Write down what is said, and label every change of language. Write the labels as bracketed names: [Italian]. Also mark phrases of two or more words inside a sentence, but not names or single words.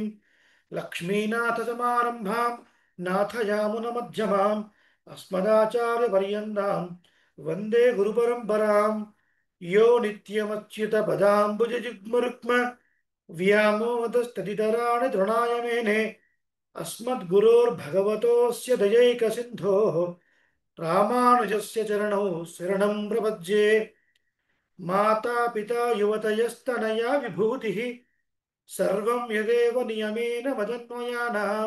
[Sanskrit] లక్ష్మీనాథసమారంభాం నాథయామునమధ్యమాం అస్మదాచార్యపర్యంతాం వందే గురుపరంపరాం. యో నిత్యమచ్యుతపదాంబుజయుగ్మరుక్మ వ్యామోహతస్తదితరాణి తృణాయ మేనే. अस्मद्गुरोर्भगवतोऽस्य दयैकसिन्धोः रामानुजस्य चरणौ शरणं प्रपद्ये. माता पिता युवतयस्तनया विभूतिः सर्वं यदेव नियमेन मदन्वयानाम्.